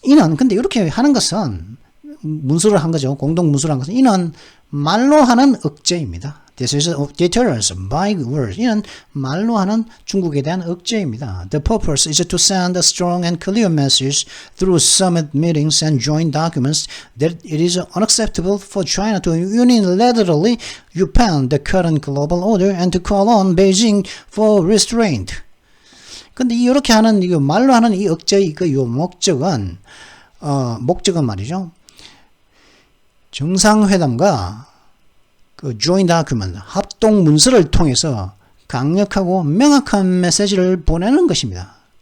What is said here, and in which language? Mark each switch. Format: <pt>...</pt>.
<ko>이는 근데 이렇게 하는 것은 문서를 한 거죠. 공동 문서를 한 것은 이는 말로 하는 억제입니다.</ko> <en>This is a deterrence by words.</en> <ko>이는 말로 하는 중국에 대한 억제입니다.</ko> <en>The purpose is to send a strong and clear message through summit meetings and joint documents that it is unacceptable for China to unilaterally upend the current global order and to call on Beijing for restraint.</en> <ko>근데 이렇게 하는 이 말로 하는 이 억제의 요 목적은 말이죠. 정상회담과 그</ko> <en>joint document,</en> <ko>합동 문서를 통해서 강력하고 명확한 메시지를 보내는 것입니다.</ko>